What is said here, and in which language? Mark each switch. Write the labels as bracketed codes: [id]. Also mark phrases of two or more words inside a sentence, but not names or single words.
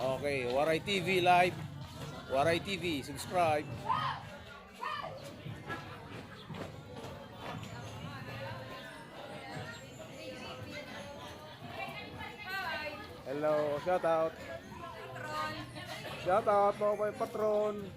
[en] Okay, Waray TV live. Waray TV, subscribe. Hello, shout out. Shout out mga boy patron.